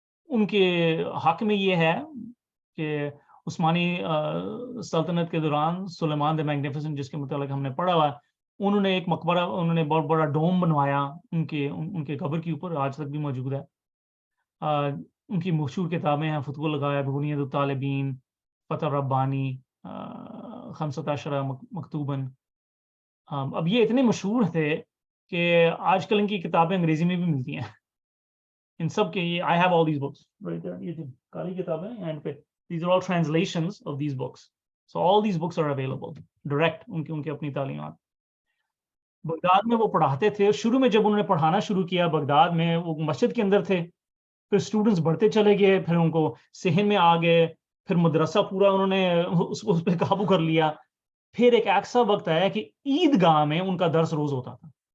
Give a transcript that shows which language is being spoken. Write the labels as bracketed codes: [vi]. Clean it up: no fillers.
[ur] ان کے حق میں یہ ہے کہ عثمانی سلطنت کے دوران سلیمان دی میگنیفیسنٹ, جس کے متعلق ہم نے پڑھا ہوا, انہوں نے ایک مقبرہ, انہوں نے بہت بڑا ڈوم بنوایا ان کے قبر کے اوپر, آج تک بھی موجود ہے. ان کی مشہور کتابیں ہیں فتح الغائب, بنیاد الطالبین, فتح ربانی, خمسۃ عشرہ مکتوباً. اب یہ اتنے مشہور تھے کہ آج کل ان کی کتابیں انگریزی میں بھی ملتی ہیں. ان سب کے یہ [en] I have all these books, [ur] یہ جو کالی کتابیں اینڈ پہ, [en] these are all translations of these books. So all these books are available direct, [ur] ان کے اپنی تعلیمات. بغداد میں وہ پڑھاتے تھے. شروع میں جب انہوں نے پڑھانا شروع کیا بغداد میں, وہ مسجد کے اندر تھے, پھر اسٹوڈنٹس بڑھتے چلے گئے, پھر ان کو صحن میں آ گئے, پھر مدرسہ پورا انہوں نے اس پہ قابو کر لیا. پھر ایک ایسا وقت آیا کہ عید گاہ میں ان کا درس روز ہوتا تھا.